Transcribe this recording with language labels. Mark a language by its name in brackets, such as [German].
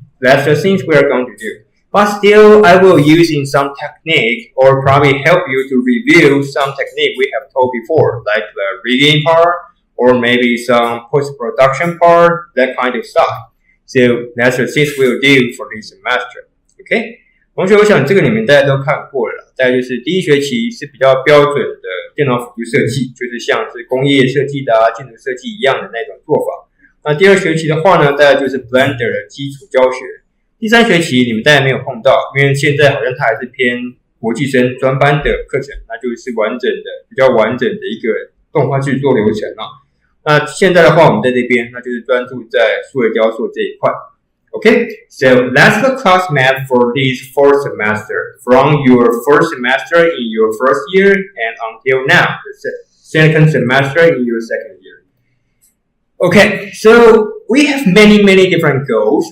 [English] That's the things we are going to do. But still, I will use in some technique or probably help you to review some technique we have told before, like the rigging part or maybe some post-production part, that kind of stuff. So that's the things we'll do for this semester. Okay? [Chinese] 同学，我想这个你们大家都看过了，大概就是第一学期是比较标准的电脑辅助设计，就是像是工业设计的建筑设计一样的那种做法。那第二学期的话呢，大概就是 Blender 的基础教学。第三学期你们大概没有碰到，因为现在好像它还是偏国际生专班的课程，那就是比较完整的一个动画制作流程啊。那现在的话，我们在这边那就是专注在数位雕塑这一块。 [English] Okay, so that's the class map for this fourth semester, from your first semester in your first year and until now, the second semester in your second year. Okay, so we have many different goals.